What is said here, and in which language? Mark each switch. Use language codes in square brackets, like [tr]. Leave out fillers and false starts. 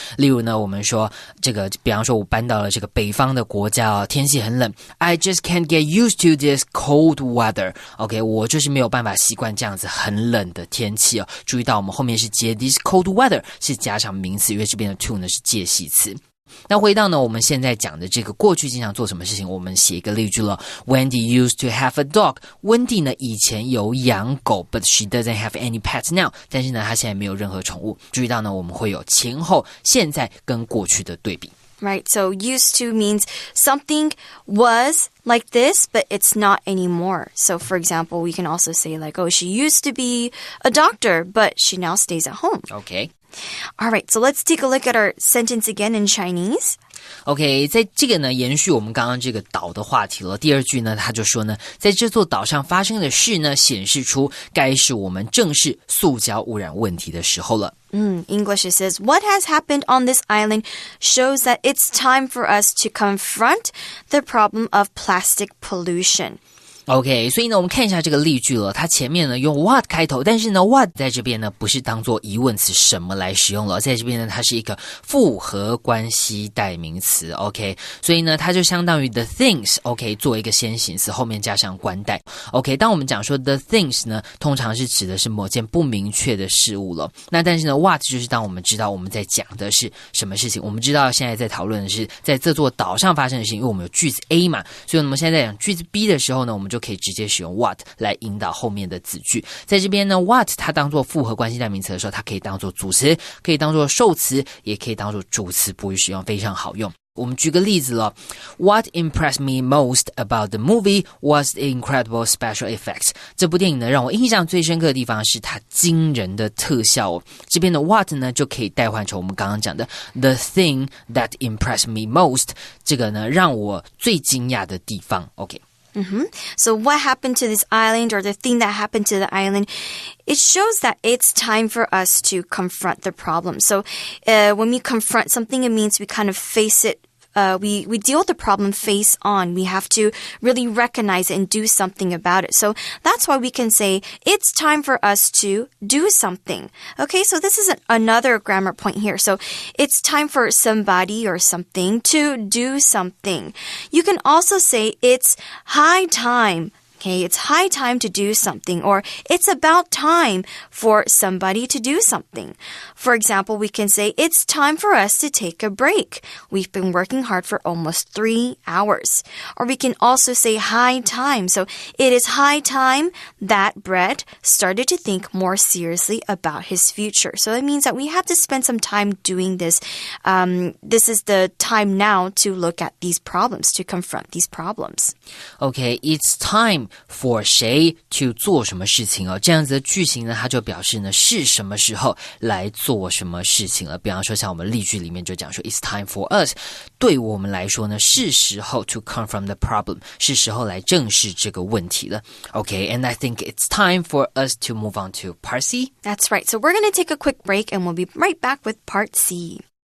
[zh] 例如呢我们说这个比方说我搬到了这个北方的国家天气很冷， [en] I just can't get used to this cold weather OK [zh] 我就是没有办法习惯这样子很冷的天气哦。注意到我们后面是接 [en] this cold weather [zh] 是加上名词，因为这边的 to 呢是介系词。那回到呢我们现在讲的这个过去经常做什么事情，我们写一个例句了。 [en] Wendy used to have a dog. [zh] Wendy 呢以前有养狗 [en] but she doesn't have any pets now. [zh] 但是呢她现在没有任何宠物。注意到呢我们会有前后现在跟过去的对比。 [en] Right, so used to means something was like this, but it's not anymore. So for example, we can also say like, oh, she used to be a doctor, but she now stays at home. Okay. All right, so let's take a look at our sentence again in Chinese. [zh] OK 在这个呢延续我们刚刚这个岛的话题了。第二句呢他就说呢，在这座岛上发生的事呢显示出该是我们正视塑胶污染问题的时候了。 [en] English it says, what has happened on this island shows that it's time for us to confront the problem of plastic pollution.OK, [zh] 所以呢我们看一下这个例句了，它前面呢用 what 开头，但是呢 what 在这边呢不是当做疑问词什么来使用了，在这边呢它是一个复合关系代名词 OK， 所以呢它就相当于 the things OK 做一个先行词，后面加上关代 OK。当我们讲说 the things 呢通常是指的是某件不明确的事物了，那但是呢 what 就是当我们知道我们在讲的是什么事情，我们知道现在在讨论的是在这座岛上发生的事情，因为我们有句子 A 嘛，所以我们现在在讲句子 B 的时候呢，我们就可以直接使用 what 来引导后面的子句。在这边呢 what 它当作复合关系代名词的时候，它可以当作主词，可以当作受词，也可以当作主词补语使用，非常好用。我们举个例子了 [en] What impressed me most about the movie was the incredible special effects. [zh] 这部电影呢让我印象最深刻的地方是它惊人的特效哦。这边的 what 呢就可以代换成我们刚刚讲的 [en] the thing that impressed me most. [zh] 这个呢让我最惊讶的地方 OK。 [en] So what happened to this island, or the thing that happened to the island, it shows that it's time for us to confront the problem. So when we confront something, it means we kind of face it we deal with the problem face on. We have to really recognize it and do something about it. So that's why we can say, it's time for us to do something. Okay, so this is another grammar point here. So it's time for somebody or something to do something. You can also say, it's high time. Okay, it's high time to do something, or it's about time for somebody to do something. For example, we can say, it's time for us to take a break. We've been working hard for almost 3 hours. Or we can also say high time. So it is high time that Brett started to think more seriously about his future. So it means that we have to spend some time doing this. This is the time now to look at these problems, to confront these problems. Okay, it's time for [zh] 谁 to 做什么事情哦，这样子的句型呢，它就表示呢是什么时候来做什么事情了。比方说像我们例句里面就讲说 [en] It's time for us， [zh] 对我们来说呢是时候 [en] to confront the problem， [zh] 是时候来正视这个问题了。 [en] Okay, and I think it's time for us to move on to part C. That's right. So we're going to take a quick break and we'll be right back with part C.